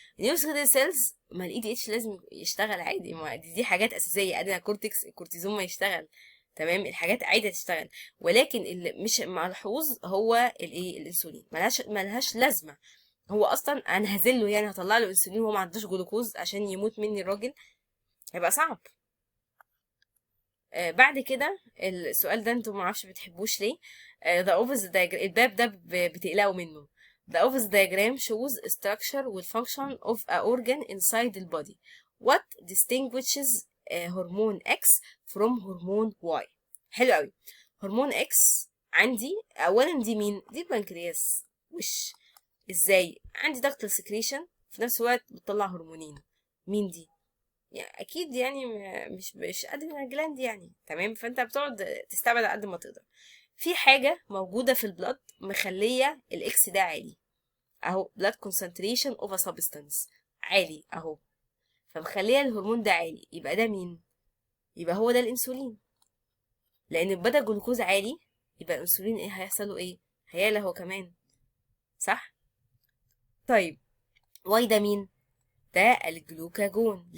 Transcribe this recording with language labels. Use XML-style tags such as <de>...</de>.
<ar>النيوروسكليتال سيلز ما الاي دي اتش لازم يشتغل عادي، ما دي حاجات اساسيه، ادينا كورتكس الكورتيزون ما يشتغل، تمام، الحاجات عادي تشتغل، ولكن اللي مش ملحوظ هو الايه؟ الانسولين ملهاش لازمه. هو اصلا انا هزله، يعني هطلع له انسولين وهو ما عندوش جلوكوز عشان يموت مني الراجل؟ هيبقى صعب. بعد كده السؤال ده انتوا ما اعرفش بتحبوش ليه.</ar> <en>the opposite diagram،</en> <ar>الباب ده بتقلقوا منه.</ar> <en>the opposite diagram shows structure and function of a organ inside the body. what distinguishes hormone X from hormone Y؟</en> <ar>حلو قوي. هرمون X عندي اولا دي مين؟ دي البنكرياس. وش ازاي؟ عندي ضغط السكريشن في نفس الوقت بتطلع هرمونين. مين دي؟ يعني اكيد يعني مش ادرينال جلاند يعني، تمام، فانت بتقعد تستبعد على قد ما تقدر. في حاجه موجوده في البلد مخليه الاكس ده عالي اهو،</ar> <en>blood concentration of a substance</en> <ar>عالي اهو، فمخليه الهرمون ده عالي، يبقى ده مين؟ يبقى هو ده الانسولين، لان بدأ الجلوكوز عالي، يبقى الانسولين ايه هيحصل له؟ ايه؟ هيعلى هو كمان، صح؟ طيب واي ده مين؟ ده الجلوكاجون.</ar>